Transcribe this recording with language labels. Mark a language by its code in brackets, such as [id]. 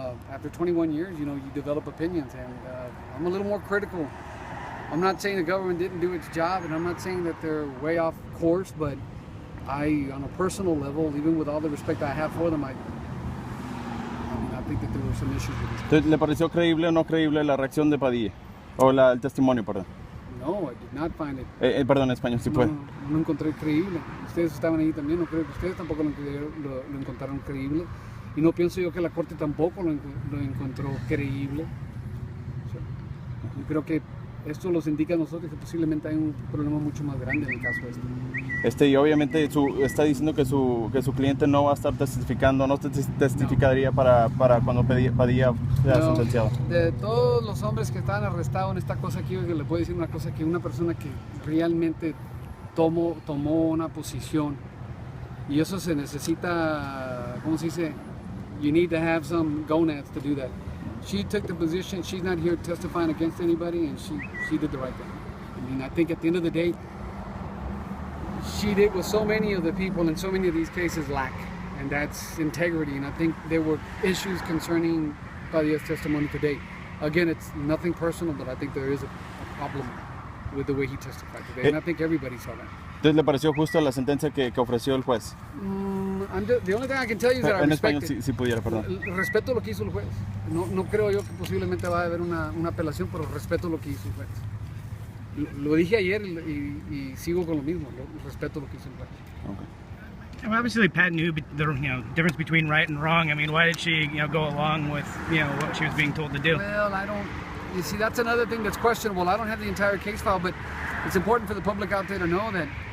[en] After 21 years, you develop opinions, and I'm a little more critical. I'm not saying the government didn't do its job, and I'm not saying that they're way off course, but on a personal level, even with all the respect I have for them, I think that there were some issues with this. [es] ¿Le pareció creíble o no creíble la reacción de Padilla? O el testimonio, perdón. [en] No, I did not find it. [es] Perdón, en español, si puede. No encontré creíble. Ustedes estaban ahí también, no creo que ustedes tampoco lo encontraron creíble. Y no pienso yo que la Corte tampoco lo encontró creíble. Yo creo que esto nos indica a nosotros que posiblemente hay un problema mucho más grande en el caso este. Y obviamente está diciendo que su cliente no va a estar testificando, no testificaría para cuando Padilla sea sentenciado. De todos los hombres que estaban arrestados en esta cosa aquí, le puedo decir una cosa, que una persona que realmente tomó una posición. Y eso se necesita, ¿cómo se dice? [en] You need to have some gonads to do that. She took the position, she's not here testifying against anybody, and she did the right thing. I mean, I think at the end of the day, she did what so many of the people in so many of these cases lack, and that's integrity. And I think there were issues concerning Padilla's testimony today. Again, it's nothing personal, but I think there is a problem with the way he testified today, and I think everybody saw that. [es] Entonces, ¿le pareció justo la sentencia que ofreció el juez? [en] The only thing I can tell you is that I [es] En [en] respect [es] español, [en] it. [es] si pudiera, perdón. Respeto lo que hizo el juez. No creo yo que posiblemente va a haber una apelación, pero respeto lo que hizo el juez. Lo dije ayer y sigo con lo mismo. Respeto lo que hizo el juez. [en] Okay. And obviously, Pat knew the difference between right and wrong. I mean, why did she go along with what she was being told to do? Well, I don't. You see, that's another thing that's questionable. I don't have the entire case file, but it's important for the public out there to know that.